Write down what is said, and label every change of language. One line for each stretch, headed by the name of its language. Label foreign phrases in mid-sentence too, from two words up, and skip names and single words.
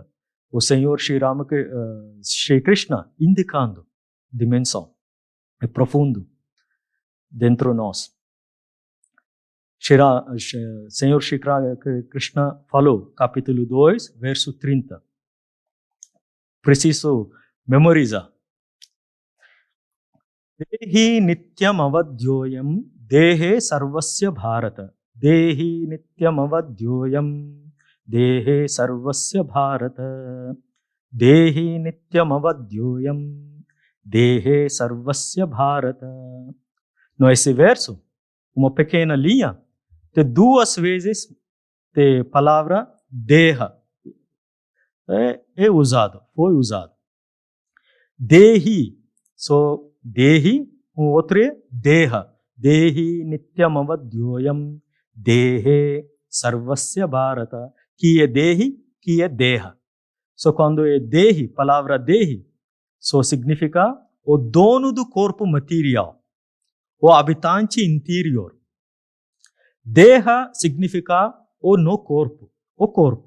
Portuguese: O Senhor Shri Krishna indicando dimensão. É profundo dentro de nós. Senhor Shri Krishna falou, capítulo 2, verso 30. Preciso memorizar.
Sanskrit: देही नित्यम् अवद्योयम् देहे सर्वस्य भारत. देही नित्यम् अवद्योयम् देहे सर्वस्य भारत. देही नित्यम् अवद्योयम् देहे सर्वस्य भारत.
Portuguese: Nesse verso, uma pequena linha, tem 2 vezes a palavra deha. Foi usado.
Sanskrit: देही, देही,
Portuguese: outro é deha.
Sanskrit: देही नित्यम् अवद्योयम् देहे सर्वस्य भारत.
Portuguese: Que é dehi, que é deha. Quando é dehi, palavra dehi, significa o dono do corpo material, o habitante interior. Deha significa o no corpo, o corpo.